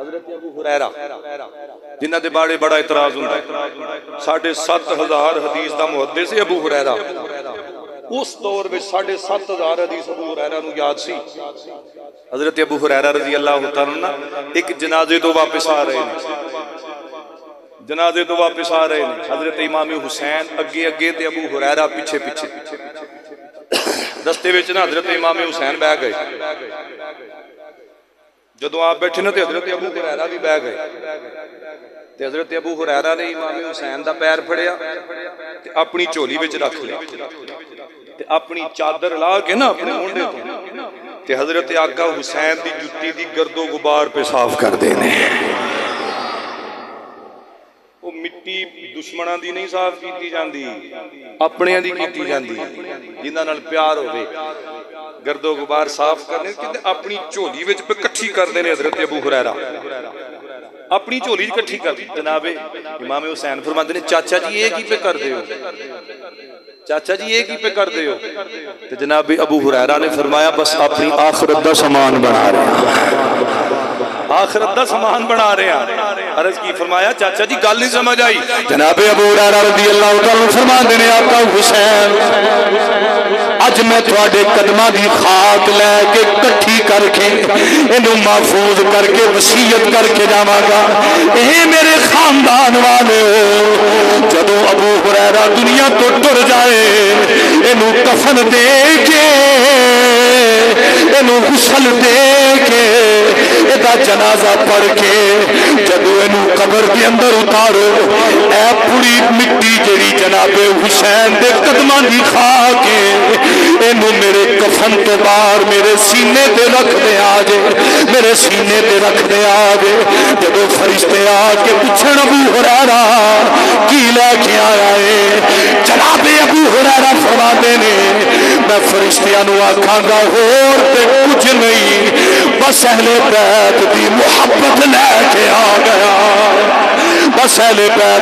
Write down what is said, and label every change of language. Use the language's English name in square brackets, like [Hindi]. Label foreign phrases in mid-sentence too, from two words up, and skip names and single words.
[Punjabi] حضرت ابو ہریرہ جنہ دے بارے بڑا اعتراض ہوندا ہے 7,500 حدیث دا محدث ابو ہریرہ اس دور میں 7,500 حدیث ابو ہریرہ نو یاد سی حضرت ابو ہریرہ [Arabic] رضی اللہ تعالی عنہ [Punjabi] ایک جنازے تو واپس آ رہے ہیں حضرت امام حسین اگے اگے تے ابو ہریرہ پیچھے پیچھے رستے وچ نا حضرت امام حسین بہ گئے جدو آپ بیٹھے نا تے حضرت ابو ہریرہ بھی بہ گئے تے حضرت ابو ہریرہ نے امام حسین دا پیر پھڑیا تے اپنی چولی وچ رکھ لیا تے اپنی چادر لا کے نا اپنے مونڈے تو تے حضرت آقا حسین دی جُتی دی گرد و غبار پہ صاف کر دینے وہ مٹی دشمناں دی نہیں صاف کیتی جاندی اپنے دی کیتی جاندی جنہاں نال پیار ہوے گرد و غبار صاف کرنے کہ اپنی چولی وچ پہ کٹھی کر دینے حضرت ابو ہریرہ اپنی چولی کٹھی کر دی جناب امام حسین فرماتے ہیں چاچا جی یہ کی پہ کر دے ہو چاچا جی یہ کی پہ کر دے ہو تو جناب ابو ہریرہ نے فرمایا بس اپنی آخرت دا سامان بنا رہے ہیں آخرت دا سامان بنا رہے ہیں عرض کی فرمایا چاچا جی گل نہیں سمجھ آئی جناب ابو ہریرہ [Arabic] رضی اللہ تعالیٰ [Punjabi] فرماتے ہیں آقا حسین اج میں تواڈے قدماں دی خاک لے کے کٹھی کر کے اینو محفوظ کر کے وصیت کر کے جاواں گا اے میرے خاندان والے جدوں ابو ہریرہ دنیا تو ٹر جائے اینو کفن دے کے اینو غسل دے کے ایدا جنازہ پڑھ کے جدوں اینو قبر دے اندر اتارو اے پوری مٹی جڑی جناب حسین دے قدماں دی خاک اینو میرے کفن تو باہر میرے سینے تے رکھ دے آجے میرے سینے تے رکھ دے آجے جدو فرشتے آ کے پچھڑ ابو ہریرہ کی لے کے آیا ہے جناب ابو ہریرہ فرماتے نے میں فرشتیاں نو آکھاں گا اور تے کچھ نہیں بس اہل بیت دی محبت لے کے آ گیا بس اہل بیت